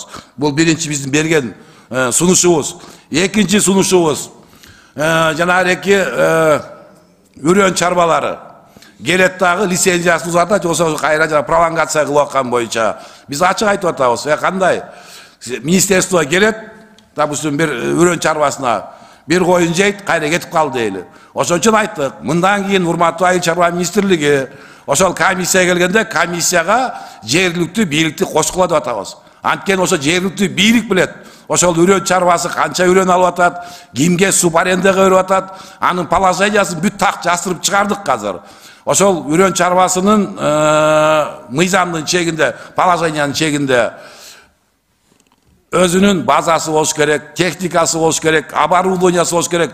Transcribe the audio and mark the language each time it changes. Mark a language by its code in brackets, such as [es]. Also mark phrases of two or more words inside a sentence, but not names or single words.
[ky] Бул биринчи биздин берген сунушубуз. Экинчи сунушубуз, жанагы үрөн чарбалары келет дагы лицензиясын узартат, ошо кайра жана пролонгация кылып аткан боюнча. Биз ачык айтып атабыз. Кандай? Министерство келет, допустим, бир үрөн чарбасына бир коюн жейт, кайра кетип калды эле. Ошон үчүн айттык, мындан кийин урматтуу Айыл Чарба Министрлиги, ошол комиссия келгенде комиссияга жергиликтүү бийликти кошкула деп атабыз. Анткени ошо жергиликтүү бийлик билет. Ошол үрөн чарбасы канча үрөн алып атат, кимге суб арендага берип атат, анын положениясын бүт так жасырып чыгардык азыр. Ошол үрөн чарбасынын мыйзамдын чегинде, положениянын чегинде өзүнүн базасы болуш керек, техникасы болуш керек, оборудованиясы болуш керек.